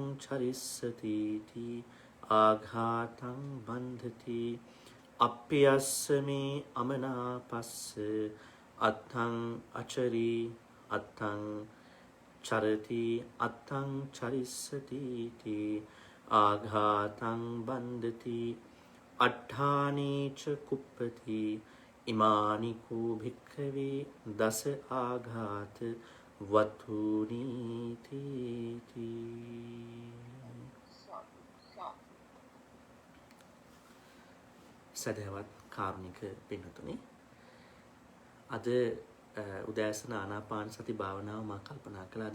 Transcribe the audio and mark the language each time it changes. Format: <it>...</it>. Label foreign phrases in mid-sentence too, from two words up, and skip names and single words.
<pi>චරිස්සතිති ආඝාතං බන්ධති අප්පියස්සමේ අමනාපස්ස අත්තං අචරි අත්තං චරති අත්තං චරිස්සතිති ආඝාතං බන්ධති අට්ඨානීච කුප්පති ඉමානි කෝ භික්ඛවේ දස ආඝාත වතුනීති.</pi> <si>සදහවත් කාරුණික පින්වතුනි, අද උදෑසන ආනාපාන සති භාවනාව මම කල්පනා කළා.</si>